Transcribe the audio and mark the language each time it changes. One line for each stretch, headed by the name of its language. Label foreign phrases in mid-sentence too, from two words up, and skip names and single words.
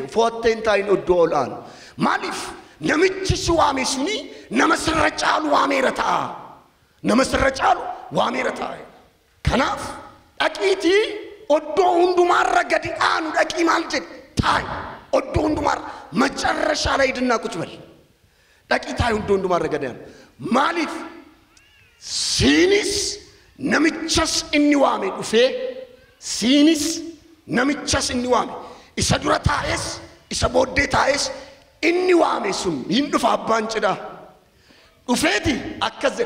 Oromo: Fo'attee hin taa'in oddoo ol aanu. Maaliif namichi si waame suni nama sirra caalu waameera ta'a. Nama sirra caalu waameera ta'a. Kanaaf dhaqiitii oddoo hundumaarra gadi aanu dhaqii maal jedhe taa'i. Oddoo hundumaarra macarrashaa
Amharic: ላይ ድና ቁጭ በል
Oromo: dhaqii taa'i oddoo hundumaarra gadi aanu. Maaliif siinis namichas inni waame dhufee siinis namichas inni waame isa dura taa'es isa booddee taa'es inni waame sun hin dhufa abbaan cidhaa dhufeeti akkas jedha.